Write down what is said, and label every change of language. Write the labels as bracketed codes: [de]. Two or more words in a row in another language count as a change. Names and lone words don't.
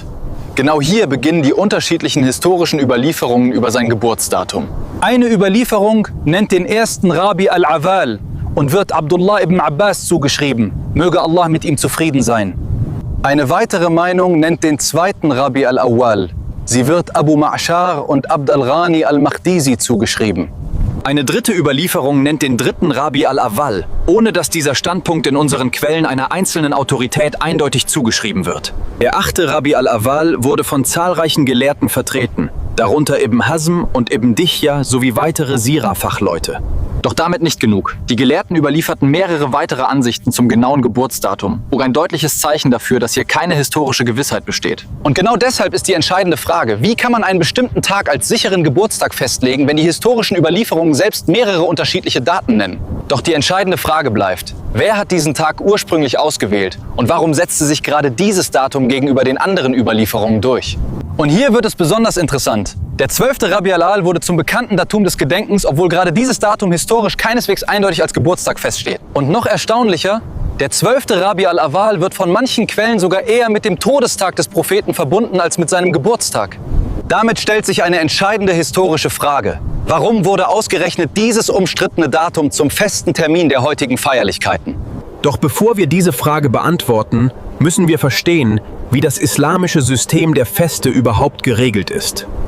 [de] Genau hier beginnen die unterschiedlichen historischen Überlieferungen über sein Geburtsdatum. Eine Überlieferung nennt den ersten Rabi al-Awal und wird Abdullah ibn Abbas zugeschrieben. Möge Allah mit ihm zufrieden sein. Eine weitere Meinung nennt den zweiten Rabi al-Awwal. Sie wird Abu Ma'shar und Abd al-Ghani al-Makhdisi zugeschrieben. Eine dritte Überlieferung nennt den dritten Rabi al-Awwal, ohne dass dieser Standpunkt in unseren Quellen einer einzelnen Autorität eindeutig zugeschrieben wird. Der achte Rabi al-Awwal wurde von zahlreichen Gelehrten vertreten, darunter Ibn Hazm und Ibn Dihya sowie weitere Sira-Fachleute. Doch damit nicht genug. Die Gelehrten überlieferten mehrere weitere Ansichten zum genauen Geburtsdatum, auch ein deutliches Zeichen dafür, dass hier keine historische Gewissheit besteht. Und genau deshalb ist die entscheidende Frage, wie kann man einen bestimmten Tag als sicheren Geburtstag festlegen, wenn die historischen Überlieferungen selbst mehrere unterschiedliche Daten nennen? Doch die entscheidende Frage bleibt, wer hat diesen Tag ursprünglich ausgewählt und warum setzte sich gerade dieses Datum gegenüber den anderen Überlieferungen durch? Und hier wird es besonders interessant. Der 12. Rabi al-Awwal wurde zum bekannten Datum des Gedenkens, obwohl gerade dieses Datum historisch keineswegs eindeutig als Geburtstag feststeht. Und noch erstaunlicher, der 12. Rabi al-Awwal wird von manchen Quellen sogar eher mit dem Todestag des Propheten verbunden als mit seinem Geburtstag. Damit stellt sich eine entscheidende historische Frage. Warum wurde ausgerechnet dieses umstrittene Datum zum festen Termin der heutigen Feierlichkeiten? Doch bevor wir diese Frage beantworten, müssen wir verstehen, wie das islamische System der Feste überhaupt geregelt ist.